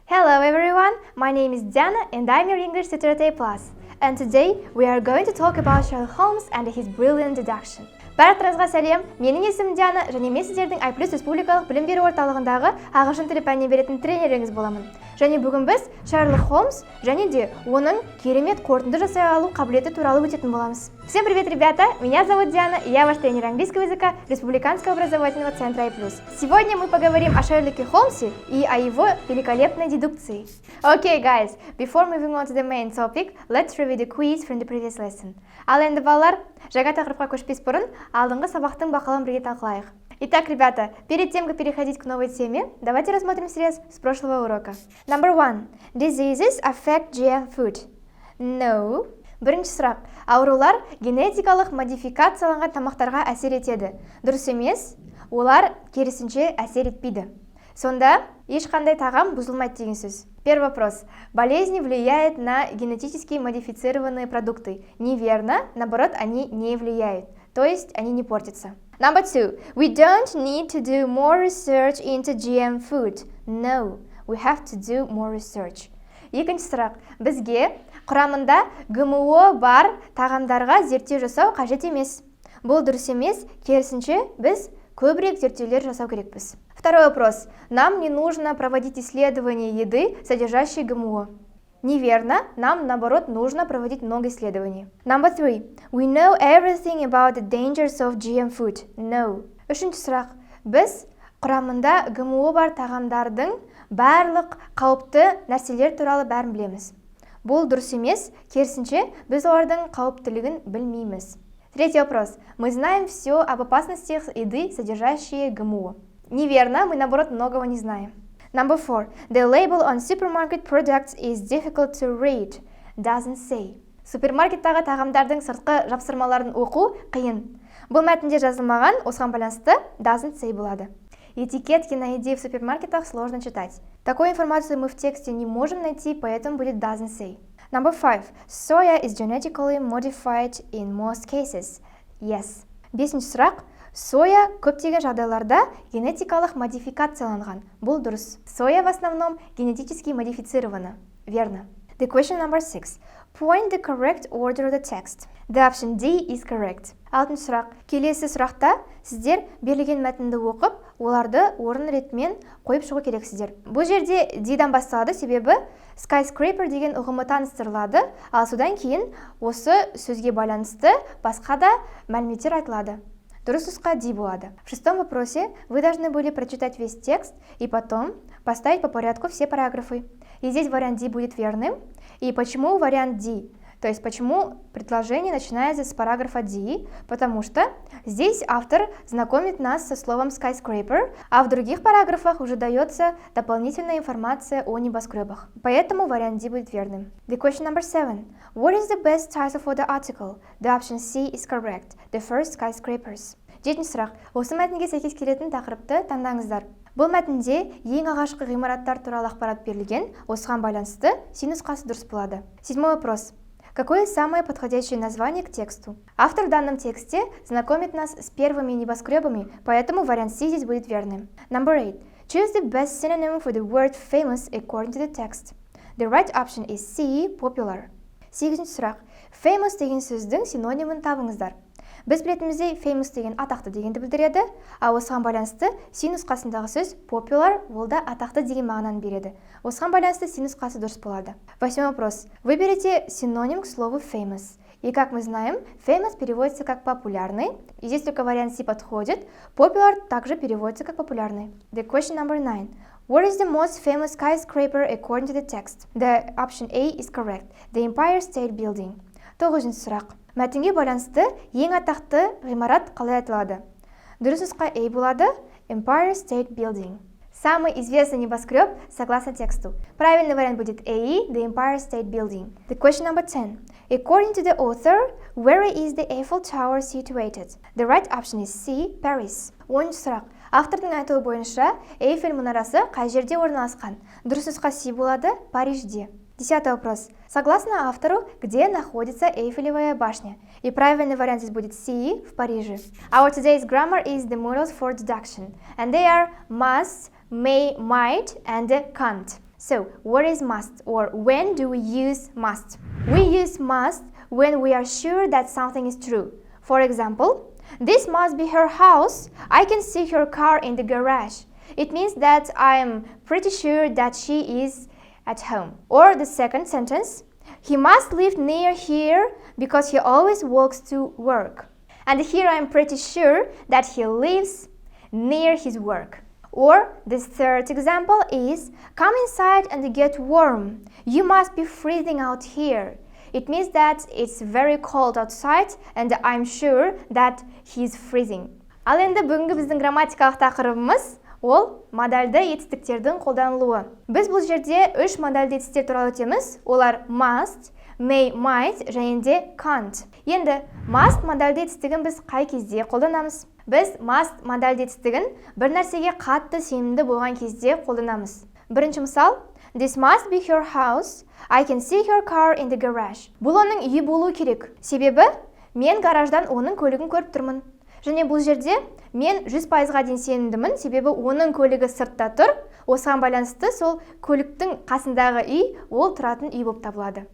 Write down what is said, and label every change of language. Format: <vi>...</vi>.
<en>Hello everyone, my name is Diana and I'm your English tutor at AIPLUS. And today we are going to talk about Sherlock Holmes and his brilliant deduction.</en> <kk>Барлықтарыңызға сәлем, менің есімім Диана және мен сіздердің AIPLUS республикалық білім беру орталығындағы ағылшын тілі пәнінен беретін тренеріңіз боламын. Және бүгін біз Sherlock Holmes және де оның керемет қорытынды жасай алу қабілеті туралы өтетін боламыз.</kk> <ru>Всем привет, ребята! Меня зовут Диана, и я ваш тренер английского языка Республиканского образовательного центра AIPLUS. Сегодня мы поговорим о Шерлоке Холмсе и о его великолепной дедукции.</ru> <en>Okay, guys, before moving on to the main topic, let's review the quiz from the previous lesson.</en> <kk>Ал енді балалар, жаңа тақырыпқа көшпес бұрын алдыңғы сабақтың бақылауын бірге талқылайық.</kk> <ru>Итак, ребята, перед тем, как переходить к новой теме, давайте рассмотрим срез с прошлого урока.</ru> <en>Number 1. Diseases affect GM food. No.</en> <kk>Бірінші сұрақ. Аурулар генетикалық модификацияланған тамақтарға әсер етеді. Дұрыс емес, олар керісінше әсер етпейді. Сонда ешқандай тағам бұзылмайды деген сөз.</kk> <ru>Первый вопрос. Болезни влияют на генетически модифицированные продукты. Неверно, наоборот, они не влияют. То есть они не портятся.</ru> <en>Number 2. We don't need to do more research into GM food. No, we have to do more research.</en> <kk>Екінші сұрақ. Бізге құрамында ГМО бар тағамдарға зерттеу жасау қажет емес. Бұл дұрыс емес, керісінше біз көбірек зерттеулер жасау керекпіз.</kk> <ru>Второй вопрос. Нам не нужно проводить исследования еды, содержащей ГМО. Неверно, нам, наоборот, нужно проводить много исследований.</ru> <en>Number 3. We know everything about the dangers of GM food. No.</en> <kk>Үшінші сұрақ. Біз құрамында ГМО бар тағамдардың барлық қауіпті нәрселер туралы бәрін білеміз. Бұл дұрыс емес, керісінше біз олардың қауіптілігін білмейміз.</kk> <ru>Третий вопрос. Мы знаем все об опасностях еды, содержащие ГМО. Неверно, мы, наоборот, многого не знаем.</ru> <en>Number 4. The label on supermarket products is difficult to read. Doesn't say.</en> <kk>Супермаркеттағы тағамдардың сыртқы жапсырмаларын оқу қиын. Бұл мәтінде жазылмаған, осыған байланысты</kk> <en>doesn't say</en> <kk>болады.</kk> <ru>Этикетки на еде в супермаркетах сложно читать. Такую информацию мы в тексте не можем найти, поэтому будет</ru> <en>doesn't say. Number 5. Soya is genetically modified in most cases. Yes.</en> <kk>Бесінші сұрақ. Соя көптеген жағдайларда генетикалық модификацияланған. Бұл дұрыс.</kk> <ru>Соя в основном генетически модифицирована. Верно.</ru> <en>The question number 6. Point the correct order of the text. The option D is correct.</en> <kk>Алтыншы сұрақ. Келесі сұрақта сіздер берілген мәтінді оқып, оларды орын ретімен қойып шығу керексіздер. Бұл жерде D-дан басталады, себебі skyscraper деген ұғымы таныстырылады, ал содан кейін осы сөзге байланысты басқа да мәліметтер айтылады. Дұрыс нұсқа D болады.</kk> <ru>В шестом вопросе вы должны были прочитать весь текст и потом поставить по порядку все параграфы. И здесь вариант D будет верным. И почему вариант D? То есть почему предложение начинается с параграфа D? Потому что здесь автор знакомит нас со словом skyscraper, а в других параграфах уже дается дополнительная информация о небоскребах. Поэтому вариант D будет верным.</ru> <en>The question number 7. What is the best title for the article? The option C is correct. The first skyscrapers.</en> <kk>Жетінші сұрақ. Осы мәтінге сәйкес келетін тақырыпты таңдаңыздар. Бұл мәтінде ең алғашқы ғимараттар туралы ақпарат берілген, осыған байланысты C нұсқасы дұрыс болады.</kk> <ru>Седьмой вопрос. Какое самое подходящее название к тексту? Автор в данном тексте знакомит нас с первыми небоскребами, поэтому вариант C здесь будет верным.</ru> <en>Number 8. Choose the best synonym for the word famous according to the text. The right option is C, popular.</en> <kk>Сегізінші сұрақ. Famous деген сөздің синонимін табыңыздар. Біз білетімізде famous деген атақты дегенді білдіреді, ал осыған байланысты C нұсқасындағы сөз popular ол да атақты деген мағынаны береді. Осыған байланысты C нұсқасы дұрыс болады.</kk> <ru>Восьмой вопрос. Выберите синоним к слову famous. И как мы знаем, famous переводится как популярный, и здесь только вариант C подходит. Popular также переводится как популярный.</ru> <en>The question number 9. What is the most famous skyscraper according to the text? The option A is correct. The Empire State Building.</en> <kk>Тоғызыншы сұрақ. Мәтінге байланысты ең атақты ғимарат қалай аталады? Дұрыс нұсқа A болады. Empire State Building.</kk> <ru>Самый известный небоскреб согласно тексту. Правильный вариант будет A,</ru> <en>the Empire State Building. The question number 10. According to the author, where is the Eiffel Tower situated? The right option is C, Paris.</en> <kk>10-ші сұрақ. Автордың айтуы бойынша Эйфель мұнарасы қай жерде орналасқан? Дұрыс нұсқа C болады, Парижде.</kk> <ru>10-й вопрос. Согласно автору, где находится Эйфелевая башня? И правильный вариант здесь будет C, в Париже.</ru> <en>Our today's grammar is the modals for deduction. And they are must, may, might, and can't. So, what is must, or when do we use must? We use must when we are sure that something is true. For example, this must be her house. I can see her car in the garage. It means that I am pretty sure that she is at home. Or the second sentence, he must live near here because he always walks to work. And here I am pretty sure that he lives near his work. Or the third example is, come inside and get warm. You must be freezing out here. It means that it's very cold outside and I'm sure that he's freezing.</en> <kk>Ал енді бүгінгі біздің грамматикалық тақырыбымыз ол модальды етістіктердің қолданылуы. Біз бұл жерде 3 модальды етістіктер туралы өтеміз. Олар must, may, might және де can't. Енді must модальды етістігін біз қай кезде қолданамыз? Біз must модальды етістігін бір нәрсеге қатты сенімді болған кезде қолданамыз. Бірінші мысал,</kk> <en>this must be her house. I can see her car in the garage.</en> <kk>Бұл оның үйі болу керек. Себебі мен гараждан оның көлігін көріп тұрмын. Және бұл жерде мен 100%-ға дейін сенімдімін, себебі оның көлігі сыртта тұр. Осыған байланысты сол көліктің қасындағы үй ол тұратын үй болып табылады.</kk>